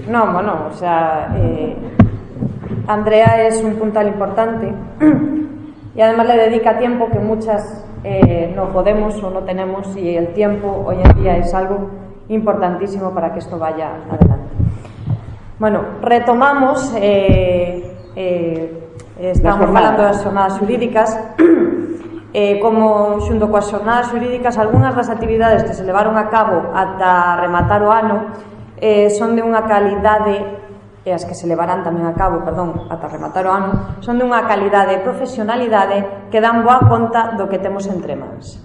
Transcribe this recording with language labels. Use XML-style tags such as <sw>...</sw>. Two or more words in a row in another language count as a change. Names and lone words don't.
<es>No, bueno, o sea, Andrea es un puntal importante y además le dedica tiempo que muchas no podemos o no tenemos, y el tiempo hoy en día es algo importantísimo para que esto vaya adelante.</es> <gl>Bueno, retomamos, estamos falando das xornadas xurídicas, como xunto coas xornadas xurídicas, algunhas das actividades que se levaron a cabo ata rematar o ano son de unha calidade, e as que se levarán tamén a cabo, ata rematar o ano, son de unha calidade e profesionalidade que dan boa conta do que temos entre mans.</gl>